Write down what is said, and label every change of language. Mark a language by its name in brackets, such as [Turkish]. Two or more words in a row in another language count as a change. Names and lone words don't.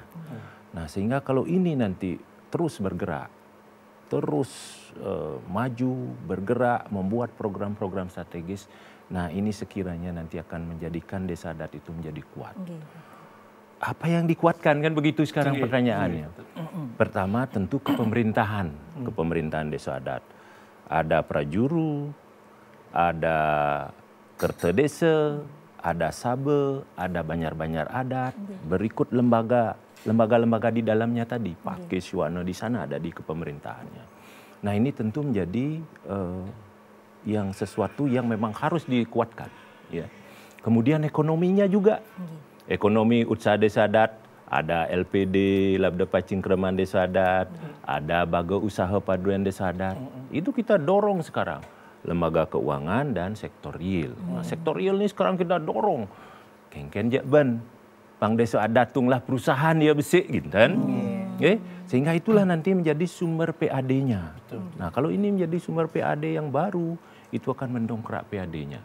[Indonesian] Nah, sehingga kalau ini nanti terus bergerak, terus maju, bergerak, membuat program-program strategis, nah ini sekiranya nanti akan menjadikan desa adat itu menjadi kuat. apa yang dikuatkan kan begitu sekarang pertanyaannya. Pertama tentu kepemerintahan desa adat. Ada prajuru, ada kerta desa, ada sabe, ada banjar-banjar adat, berikut lembaga-lembaga di dalamnya tadi, Pakis, Yuwana di sana ada di kepemerintahannya. Nah ini tentu menjadi yang sesuatu yang memang harus dikuatkan. Ya. Kemudian ekonominya juga, ekonomi usaha desa adat, ada LPD, Labda Pacingkreman Desa Adat, ada Baga Usaha Paduan Desa Adat. Itu kita dorong sekarang. Lembaga keuangan dan sektor real. Nah, sektor real ini sekarang kita dorong. [Balinese] Kengken jakban, Pang Desa Adat tunglah perusahaan ya besik gitu kan. [Indonesian] Sehingga itulah nanti menjadi sumber PAD-nya. Nah kalau ini menjadi sumber PAD yang baru, itu akan mendongkrak PAD-nya.